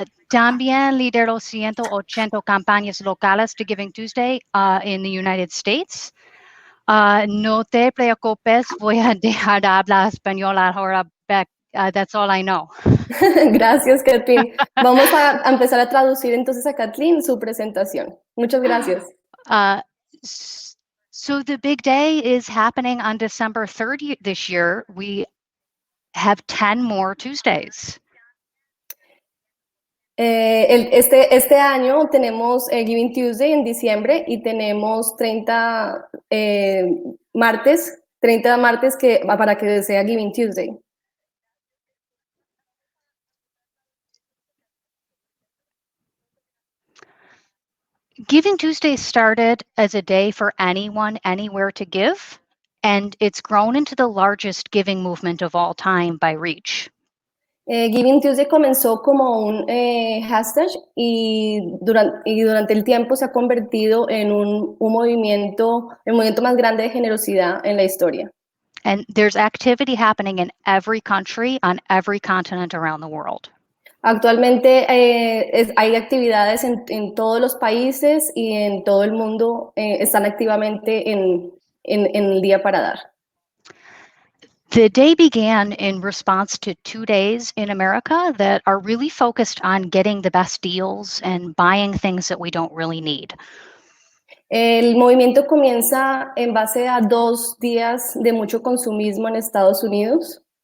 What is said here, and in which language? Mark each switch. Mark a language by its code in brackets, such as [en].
[es] También lidero 180 campañas locales de Giving Tuesday [en] in the United States. [es] No te preocupes, voy a dejar de hablar español ahora. [en] That's all I know. [es] Gracias, Kathleen. Vamos a empezar a traducir entonces a Kathleen su presentación. Muchas gracias. [en] So the big day is happening on December 3rd this year. We have 10 more Tuesdays. [es] Este año tenemos Giving Tuesday en diciembre y tenemos 30 martes para que sea Giving Tuesday. [en] Giving Tuesday started as a day for anyone, anywhere to give, and it's grown into the largest giving movement of all time by reach. [es] Giving Tuesday comenzó como un hashtag y durante el tiempo se ha convertido en un movimiento, el movimiento más grande de generosidad en la historia. [en] And there's activity happening in every country, on every continent around the world. [es] Actualmente hay actividades en todos los países y en todo el mundo están activamente en el día para dar. [en] The day began in response to 2 days in America that are really focused on getting the best deals and buying things that we don't really need. [es] El movimiento comienza en base a 2 días de mucho consumismo en Estados Unidos.